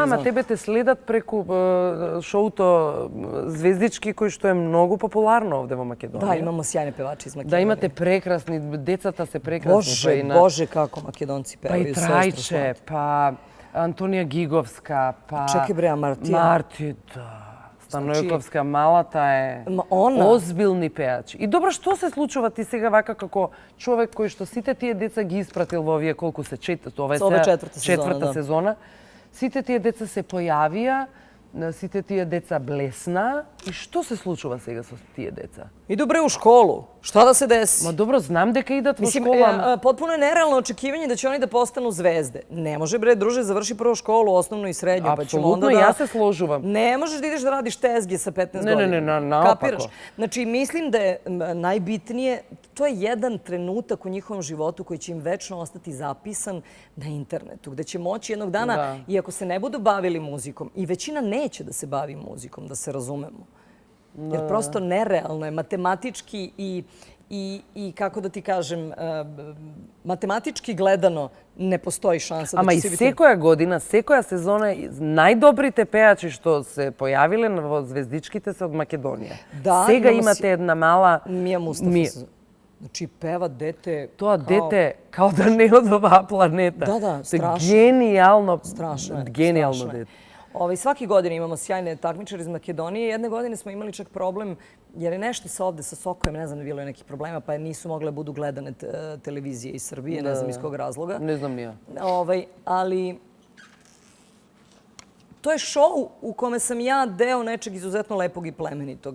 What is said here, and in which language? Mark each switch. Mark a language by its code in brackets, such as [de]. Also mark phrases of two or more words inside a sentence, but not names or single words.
[mk] Да, ма тебе те следат преко шоуто Звездички, који што је много популарно овде у Македонији. [sr] Da, imamo sjajne pevače iz Makedonije. [mk] Да, имате прекрасни, децата се прекрасни. [sr] Bože, kako Makedonci pevaju. Pa i Trajče, pa Antonija Gigovska, pa... Čekaj bre, Martija. Marti, da. [mk] Станојковска, малата е озбилни пејачи. И добро, што се случува ти сега вака како човек кој што сите тие деца ги испратил во овие колку се ова е четврта сезона. Сите тие деца се појавија, сите тие деца блесна. И што се случува сега со тие деца? [sr] Idu bre u školu. Šta da se desi? [mk] Ма добро, знам дека идат у школама. [sr] Potpuno je nerealno očekivanje da će oni da postanu zvezde. Ne može bre, druže, završi prvo školu, osnovnu i srednju. [mk] Апсолутно, ја се сложувам. [sr] Ne možeš da ideš da radiš tezge sa 15 godina. Ne, naopako. Znači, mislim da je najbitnije, to je jedan trenutak u njihovom životu koji će im večno ostati zapisan na internetu, gde će moći jednog dana, iako se ne budu bavili muzikom, i većina neće da se bavi muzikom, da se razumemo. Jer prosto nerealno je, matematički i kako da ti kažem, matematički gledano ne postoji šansa da će se biti... [mk] Ама и секоја година, секоја сезона, најдобрите пејачи што се појавиле во Звездичките се од Македонија. Сега имате една мала... Мија Мустафа. Значи, пева дете... Тоа дете као да не од оваа планета. Да, страшно. Генијално. Страшно е. Генијално дете. [sr] Svake godine imamo sjajne takmičare iz Makedonije. Jedne godine smo imali čak problem, jer je nešto sa ovde, sa Sokojem, ne znam, bilo je nekih problema, pa nisu mogle budu gledane televizije iz Srbije, ne znam iz kog razloga. Ne znam ni ja. Ali to je šou u kome sam ja deo nečeg izuzetno lepog i plemenitog.